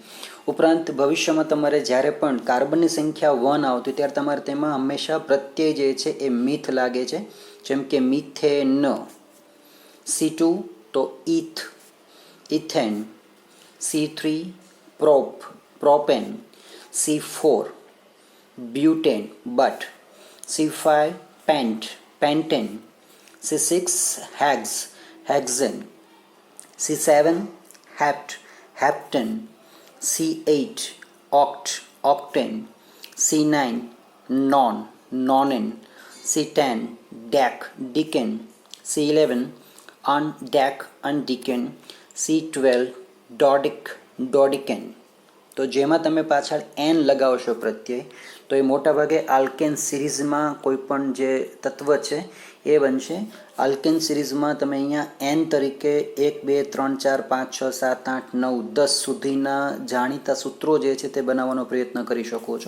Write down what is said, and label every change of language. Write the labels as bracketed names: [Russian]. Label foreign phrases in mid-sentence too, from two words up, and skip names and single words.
[Gujarati] ઉપરાંત ભવિષ્યમાં તમારે જ્યારે પણ કાર્બનની સંખ્યા 1 આવતી ત્યારે તમારે તેમાં હંમેશા પ્રત્યય જે છે એ મિથ લાગે છે, જેમ કે મિથેન, C2 તો ઇથ, ઇથેન, C3 પ્રોપેન, C4 બ્યૂટેન બટ, C5 પેન્ટેન, C6 હેક્સેન, C7 હેપ્ટેન, C8 ઑક્ટેન, C9 નોનેન, C10 ડીકેન, C11 અનડીકેન, C12 ડોડીકેન. તો જેમાં તમે પાછળ એન લગાવશો પ્રત્યય તો એ મોટાભાગે આલ્કેન સિરીઝમાં કોઈ પણ જે તત્વ છે એ બનશે. આલ્કેન સિરીઝમાં તમે અહીંયા એન તરીકે 1, 2, 3, 4, 5, 6, 7, 8, 9, 10 સુધીના જાણીતા સૂત્રો જે છે તે બનાવવાનો પ્રયત્ન કરી શકો છો.